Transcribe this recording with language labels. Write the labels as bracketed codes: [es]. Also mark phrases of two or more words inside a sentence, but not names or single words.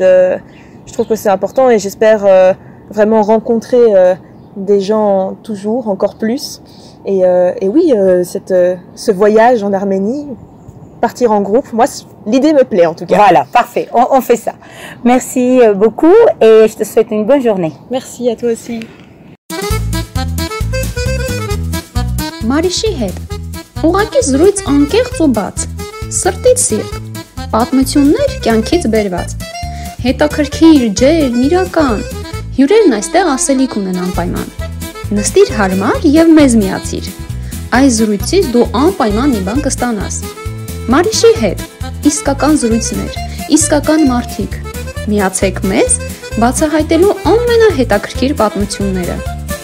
[fr] Je trouve que c'est important et j'espère vraiment rencontrer des gens toujours, encore plus. Et oui, ce voyage en Arménie, partir en groupe, moi, l'idée me plaît en tout cas. Voilà, parfait, on fait ça. Merci beaucoup et je te souhaite une bonne journée. Merci à toi aussi. [hy] Մարիշի հետ ուղղակի զրույց անկեղծ ու բաց, սրտից սիրտ, պատմություններ կյանքից բերված, հետաքրքիր, ջերմ, իրական, հյուրերն այստեղ ասելիք ունեն անպայման, նստիր հարմար և մեզ միացիր, այս զրույցից դու անպայման մի բան կստանաս, Մարիշի հետ, իսկական զրույցներ, իսկական մարդիկ, միացեք մեզ բացահայտելու ամենահետաքրքիր պատմությունները.